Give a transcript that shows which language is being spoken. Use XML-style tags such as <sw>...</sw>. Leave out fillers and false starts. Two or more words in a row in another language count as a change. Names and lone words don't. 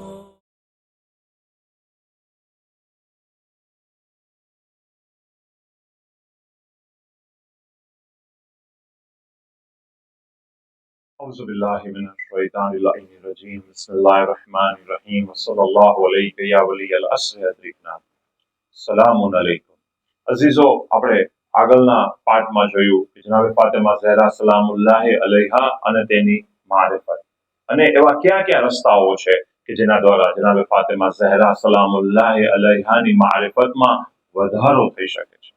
<ar>أعوذ بالله من الشيطان الرجيم بسم الله الرحمن الرحيم وصلى الله عليك يا ولي الأسر أدركنا سلام عليكم.</ar> <gu>અઝીઝો, આપણે આગળના પાઠમાં જોયું કે જનાબે ફાતિમા ઝહરા</gu> <ar>سلام الله عليها</ar> <gu>અને તેની મારિફત અને એવા કયા કયા રસ્તાઓ છે કે જેના દ્વારા જનાબે ફાતિમા ઝહરા સલામુલ્લાહી અલૈહાની મારિફતમાં વધારો થઈ શકે છે.</gu>